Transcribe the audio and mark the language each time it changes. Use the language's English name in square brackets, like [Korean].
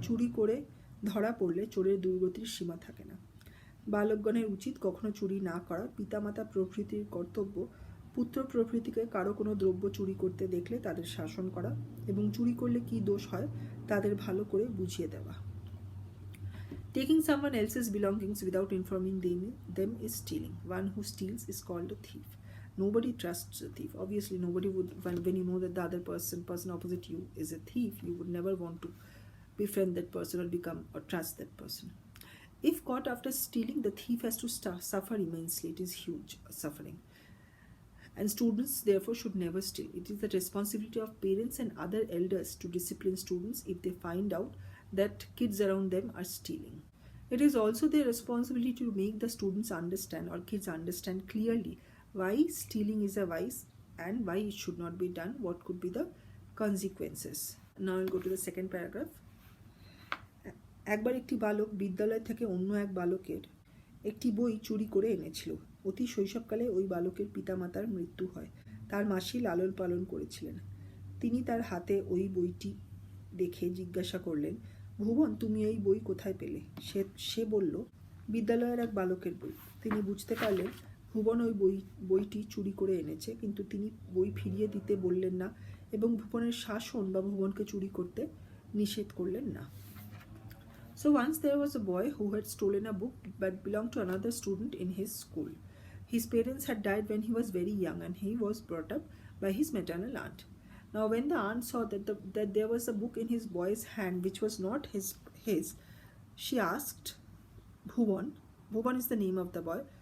[Bangla] চুরি করে ধরা পড়লে চোরের দুর্গতির সীমা থাকে না। বালকগণের উচিত কখনো চুরি না করা। পিতামাতা প্রভৃতির কর্তব্য পুত্র প্রভৃতিকে কারো কোনো দ্রব্য চুরি করতে দেখলে তাদের শাসন করা এবং চুরি করলে কী দোষ হয় তাদের ভালো করে বুঝিয়ে দেওয়া। [English] Taking someone else's belongings without informing them is stealing. One who steals is called a thief. Nobody trusts a thief. Obviously, nobody would, when you know that the other person opposite you is a thief, you would never want to befriend that person or trust that person. If caught after stealing, the thief has to suffer immensely. It is huge suffering. And students, therefore, should never steal. It is the responsibility of parents and other elders to discipline students if they find out that kids around them are stealing. It is also their responsibility to make the students understand, or kids understand clearly, why stealing is a vice and why it should not be done, what could be the consequences. Now I will go to the second paragraph. [Bangla] একবার একটি বালক বিদ্যালয় থেকে অন্য এক বালকের একটি বই চুরি করে এনেছিল। অতি শৈশবকালে ওই বালকের পিতামাতার মৃত্যু হয়। তার মাসি লালন পালন করেছিলেন। তিনি তার হাতে ওই বইটি দেখে জিজ্ঞাসা করলেন, ভুবন, তুমি এই বই কোথায় পেলে? সে বলল, বিদ্যালয়ের এক বালকের বই। তিনি বুঝতে পারলেন ভুবন ওই বইটি চুরি করে এনেছে, কিন্তু তিনি বই ফিরিয়ে দিতে বললেন না এবং ভুবনের শাসন বা ভুবনকে চুরি করতে নিষেধ করলেন না। [English] So once there was a boy who had stolen a book but belonged to another student in his school. His parents had died when he was very young and he was brought up by his maternal aunt. Now when the aunt saw that there was a book in his boy's hand which was not his, she asked Bhuvan is the name of the boy.